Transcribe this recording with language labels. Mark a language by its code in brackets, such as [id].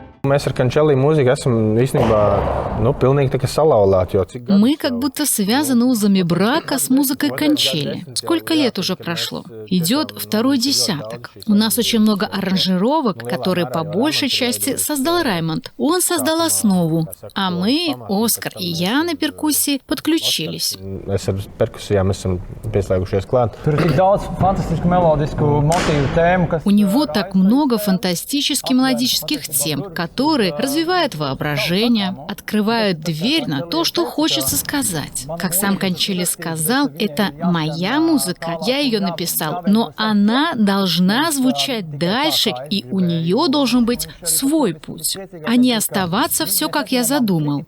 [lv] Mēs ar Kančeli mūziku esam īstenībā pilnīgi tā kā salauzāti. [ru] Мы как будто связаны узами брака с музыкой Кончели. Сколько лет уже прошло? Идет второй десяток. У нас очень много аранжировок, которые по большей части создал Раймонд. Он создал основу, а мы, Оскар и я на перкуссии, подключились. [lv] Mēs ar perkusijām esam pieslēgušies klāt. Tur ir tik daudz fantastisku melodisku motīvu tēmu, kas... [ru] У него так много фантастически мелодических тем, которые развивают воображение, открывают дверь на то, что хочется сказать. Как сам Кончели сказал, это моя музыка, я ее написал, но она должна звучать дальше, и у нее должен быть свой путь, а не оставаться все, как я задумал.